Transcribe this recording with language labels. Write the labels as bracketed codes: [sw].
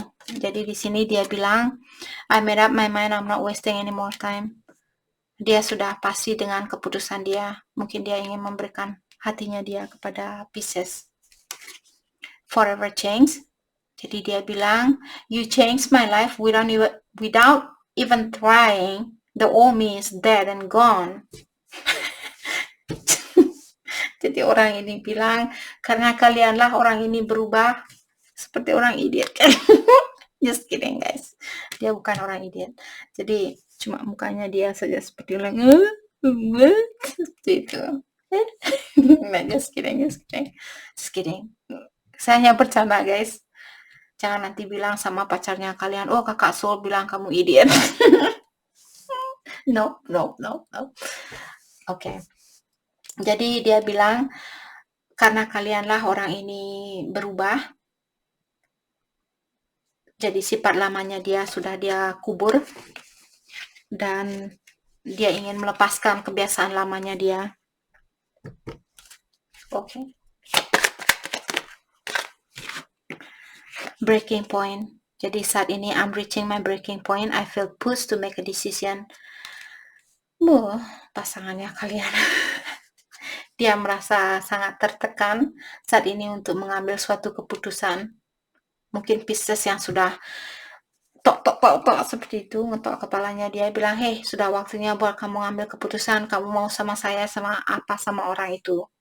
[id] Jadi di sini dia bilang, [en] I made up my mind, I'm not wasting any more time. [id] Dia sudah pasti dengan keputusan dia. Mungkin dia ingin memberikan hatinya dia kepada Pisces. [en] Forever change. [id] Jadi dia bilang, [en] you changed my life without even trying. The old me is dead and gone. [id] Jadi orang ini bilang, karena kalianlah orang ini berubah seperti orang idiot kan. [en] Just kidding guys. [id] Dia bukan orang idiot. Jadi cuma mukanya dia saja seperti orang seperti itu. Nah, [en] just kidding. [id] Saya hanya bercanda guys. Jangan nanti bilang sama pacarnya kalian, oh kakak Soul bilang kamu idiot. No. Oke. Jadi dia bilang, karena kalianlah orang ini berubah. Jadi sifat lamanya dia sudah dia kubur. Dan dia ingin melepaskan kebiasaan lamanya dia. Oke. [en] Breaking point. [id] Jadi saat ini [en] I'm reaching my breaking point. I feel pushed to make a decision. [id] Pasangannya kalian. Dia merasa sangat tertekan saat ini untuk mengambil suatu keputusan. Mungkin Pisces yang sudah tok seperti itu, ngetok kepalanya, dia bilang, "Hei, sudah waktunya buat kamu ngambil keputusan, kamu mau sama saya sama apa sama orang itu.